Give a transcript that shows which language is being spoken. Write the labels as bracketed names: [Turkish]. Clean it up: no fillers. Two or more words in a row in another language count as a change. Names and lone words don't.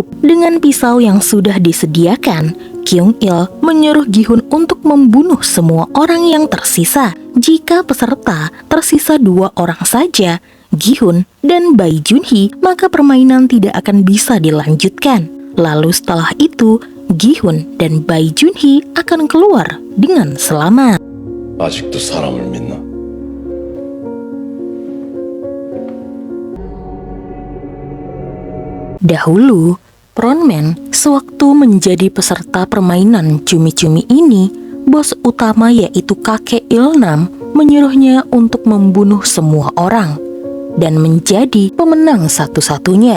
[Indonesian] Dengan pisau yang sudah disediakan, Kyung-il menyuruh Gi-hun untuk membunuh semua orang yang tersisa. Jika peserta tersisa 2 orang saja, Gi-hun dan bayi Junhee, maka permainan tidak akan bisa dilanjutkan. Lalu setelah itu, Gi-hun dan bayi Junhee akan keluar dengan selamat. [Korean] 아직도 사람을 믿나? [Indonesian] Dahulu, Frontman sewaktu menjadi peserta permainan cumi-cumi ini, bos utama yaitu kakek Ilnam menyuruhnya untuk membunuh semua orang dan menjadi pemenang satu-satunya.